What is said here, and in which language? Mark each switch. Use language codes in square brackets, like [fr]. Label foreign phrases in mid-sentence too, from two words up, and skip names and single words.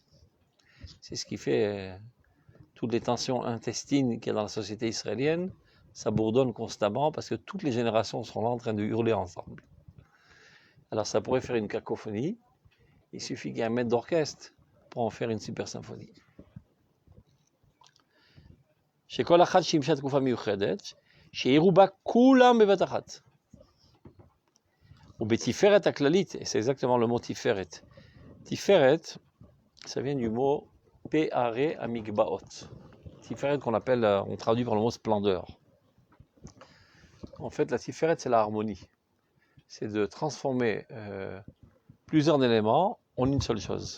[fr] C'est ce qui fait toutes les tensions intestines qu'il y a dans la société israélienne, ça bourdonne constamment parce que toutes les générations sont là en train de hurler ensemble. Alors ça pourrait faire une cacophonie, il suffit qu'il y ait un maître d'orchestre pour en faire une super symphonie. [he] שכל אחת שימשה תקופה מיוחדת, שיראו בה כולם בבת אחת. ובתפארת הכללית, [fr] et c'est exactement le mot tiferet. Tiferet, ça vient du mot [he] פאר המגבעות. [fr] Tiferet qu'on appelle, on traduit par le mot splendeur. En fait, la tiferet, c'est la harmonie. C'est de transformer plusieurs éléments en une seule chose.